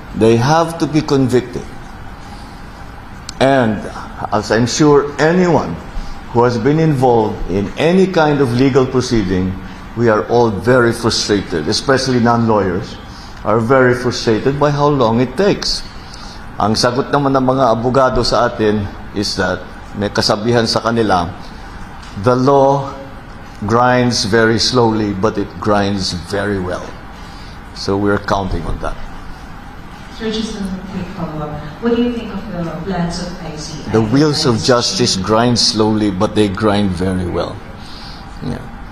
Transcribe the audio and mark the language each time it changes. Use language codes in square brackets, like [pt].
[en] They have to be convicted. And as I'm sure anyone who has been involved in any kind of legal proceeding, we are all very frustrated, especially non-lawyers, are very frustrated by how long it takes. [tl] Ang sagot naman ng mga abogado sa atin is that may kasabihan sa kanila, [en] the law grinds very slowly, but it grinds very well. So we're counting on that. Sir, just a quick follow-up. What do you think of the plans of ICI? The wheels of justice grind slowly, but they grind very well. Yeah.